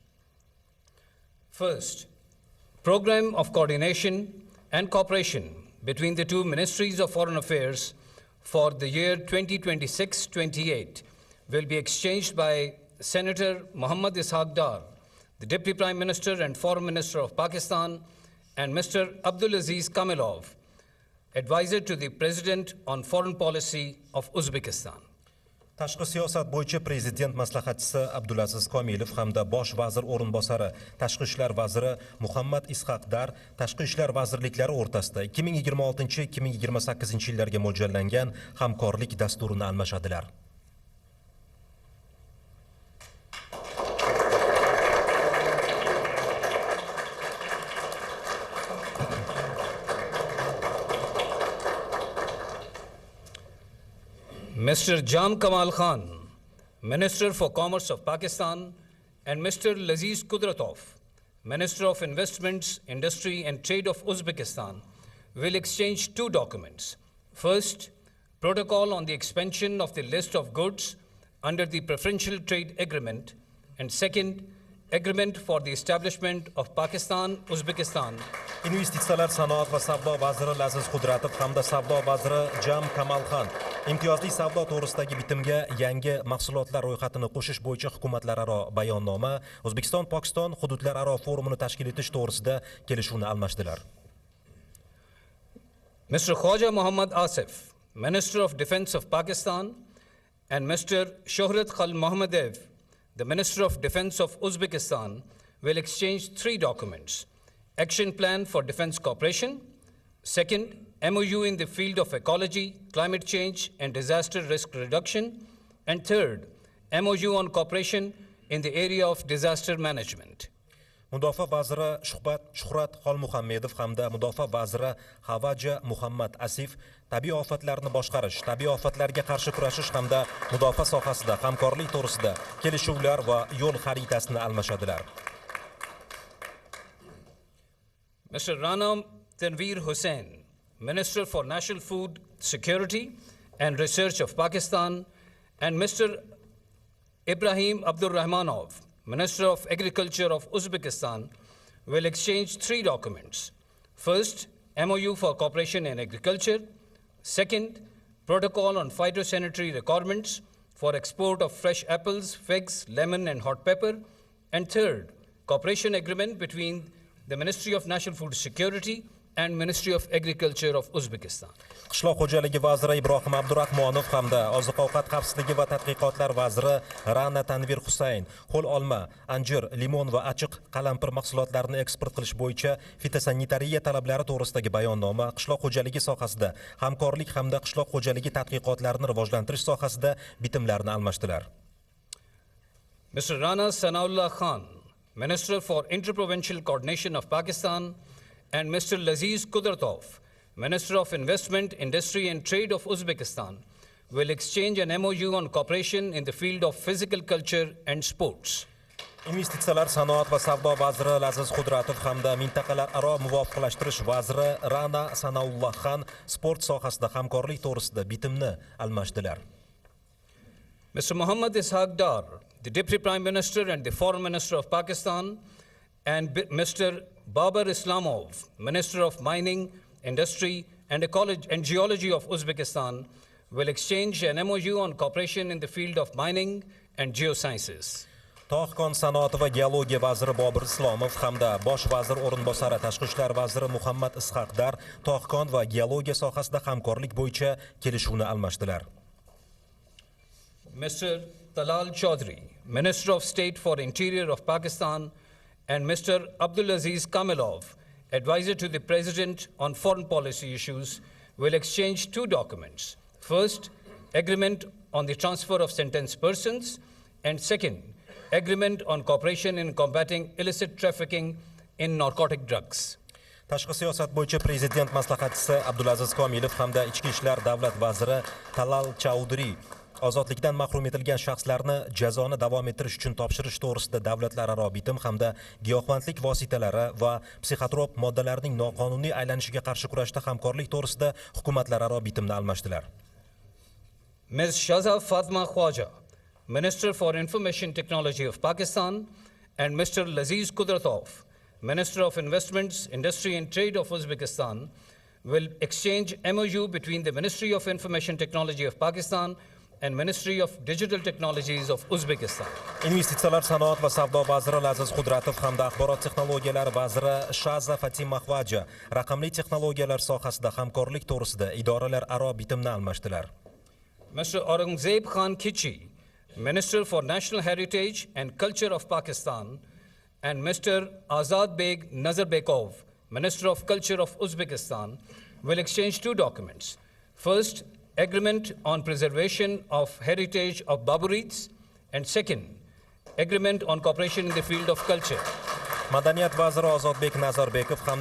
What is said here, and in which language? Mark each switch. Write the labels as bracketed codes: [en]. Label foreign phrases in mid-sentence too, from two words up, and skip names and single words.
[en] First, Program of Coordination and Cooperation between the two Ministries of Foreign Affairs for the year 2026-28 will be exchanged by Senator Muhammad Ishaq Dar, the Deputy Prime Minister and Foreign Minister of Pakistan, and Mr. Abdulaziz Kamilov, Advisor to the President on Foreign Policy of Uzbekistan. [uz] Tashqi siyosat bo'yicha prezident maslahatchisi Abdulaziz Komilov hamda bosh vazir o'rinbosari Tashqi ishlar vaziri Muhammad Ishaq Dar Tashqi ishlar vazirliklari o'rtasida 2026-2028 yillarga mo'ljallangan hamkorlik dasturini almashadilar. [en] Mr. Jam Kamal Khan, Minister for Commerce of Pakistan, and Mr. Laziz Kudratov, Minister of Investments, Industry and Trade of Uzbekistan, will exchange two documents. First, Protocol on the expansion of the list of goods under the Preferential Trade Agreement, and second, Agreement for the establishment of Pakistan-Uzbekistan. [uz] Investitsiyalar, sanoat va savdo vaziri Laziz Kudratov hamda savdo vaziri Jam Kamal Khan imtiyozli savdo to'g'risidagi bitimga yangi mahsulotlar ro'yxatini qo'shish bo'yicha hukumatlararo bayonnoma O'zbekiston-Pokiston hududlararo forumini tashkil etish to'g'risida kelishuvni almashdilar. [en] Mr. Khwaja Muhammad Asif, Minister of Defense of Pakistan, and Mr. Shohrat Khal Mohammadev, the Minister of Defense of Uzbekistan, will exchange three documents: Action Plan for Defense Cooperation, second, MoU in the field of ecology, climate change, and disaster risk reduction, and third, MoU on cooperation in the area of disaster management. [uz] Mudofaa vaziri Shuhrat Xolmuhammedov hamda Mudofaa vaziri Havaja Muhammad Asif tabiiy ofatlarni boshqarish, tabiiy ofatlarga qarshi kurashish hamda mudofaa sohasida hamkorlik to'g'risida kelishuvlar va yo'l xaritasini almashadilar. [en] Mr. Rana Tanveer Hussain, Minister for National Food Security and Research of Pakistan, and Mr. Ibrahim Abdurrahmanov, Minister of Agriculture of Uzbekistan, will exchange 3 documents. First, MoU for cooperation in agriculture. Second, protocol on phytosanitary requirements for export of fresh apples, figs, lemon, and hot pepper. And third, cooperation agreement between the Ministry of National Food Security and Ministry of Agriculture of Uzbekistan. [uz] Qishloq xo'jaligi vaziri Ibrohim Abdurahmonov hamda oziq-ovqat xavfsizligi va tadqiqotlar vaziri Rana Tanveer Hussain ho'l olma, anjir, limon va achiq qalampir mahsulotlarini eksport qilish bo'yicha fitosanitariya talablari to'g'risidagi bayonnoma, qishloq xo'jaligi sohasida hamkorlik hamda qishloq xo'jaligi tadqiqotlarini rivojlantirish sohasida bitimlarni almashdilar. [en] Mr. Rana Sanaullah Khan, Minister for Interprovincial Coordination of Pakistan, and Mr. Laziz Kudratov, Minister of Investment, Industry and Trade of Uzbekistan, will exchange an MoU on cooperation in the field of physical culture and sports. [uz] Investitsiyalar, sanoat va savdo vaziri Laziz Kudratov hamda mintaqalararo muvofiqlashtirish vaziri Rana Sanaullah Khan sport sohasida hamkorlik to'g'risida bitimni almashdilar. [en] Mr. Muhammad Ishaq Dar, the Deputy Prime Minister and the Foreign Minister of Pakistan, and Mr. Babar Islamov, Minister of Mining, Industry and Geology of Uzbekistan, will exchange an MoU on cooperation in the field of mining and geosciences. [uz] Tog' sanoati va geologiya vaziri Bobir Islomov hamda bosh vazir o'rinbosari tashqi ishlar vaziri Muhammad Ishaq Dar tog' va geologiya sohasida hamkorlik bo'yicha kelishuvni almashdilar. [en] Mr. Talal Chaudhry, Minister of State for Interior of Pakistan, and Mr. Abdulaziz Kamilov, Advisor to the President on Foreign Policy Issues, will exchange 2 documents. First, agreement on the transfer of sentenced persons, and second, agreement on cooperation in combating illicit trafficking in narcotic drugs. [uz] Tashqi siyosat bo'yicha prezident maslahatchisi Abdulaziz Komilov hamda ichki ishlar davlat vaziri Talal Chaudhry ozodlikdan mahrum etilgan shaxslarni jazoni davom ettirish uchun topshirish to'g'risida davlatlararo bitim hamda giyohvandlik vositalari va psixotrop moddalarning noqonuniy aylanishiga qarshi kurashda hamkorlik to'g'risida hukumatlararo bitimni almashdilar. [en] Ms. Shaza Fatma Khwaja, Minister for Information Technology of Pakistan, and Mr. Laziz Kudratov, Minister of Investments, Industry and Trade of Uzbekistan, will exchange MoU between the Ministry of Information Technology of Pakistan and Ministry of Digital Technologies of Uzbekistan. [uz] Investitsiyalar, sanoat va savdo vaziri Laziz Kudratov hamda axborot texnologiyalari vaziri Shaza Fatima Khwaja raqamli texnologiyalar sohasida hamkorlik to'g'risida idoralararo bitimni almashdilar. [en] Mr. Aurangzeb Khan Kichi, Minister for National Heritage and Culture of Pakistan, and Mr. Azad Beg Nazarbekov, Minister of Culture of Uzbekistan, will exchange 2 documents. First, agreement on preservation of heritage of Baburites, and second, agreement on cooperation in the field of culture. [uz] Madaniyat vaziri Ozodbek Nazarbekov hamda